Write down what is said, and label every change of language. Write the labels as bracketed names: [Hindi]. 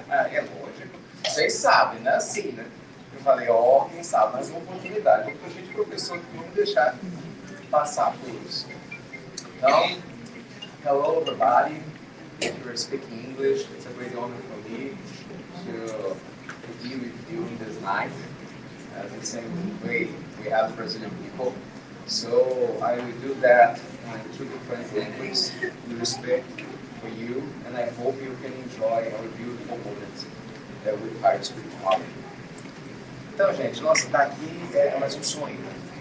[Portuguese] É lógico. Vocês sabem, não é assim, né? Eu falei, quem sabe, mais uma oportunidade. Porque a gente, professor, que não deixar passar por isso. [English] Então, hello everybody. If you're speaking English, it's a great honor for me to be with you in this night. The same way we we have Brazilian people. So I will do that in 2 different languages, with respect for you, and I hope you can enjoy our beautiful moment with our spirituality. [Portuguese] Então, gente, nossa, estar aqui é mais um sonho, né?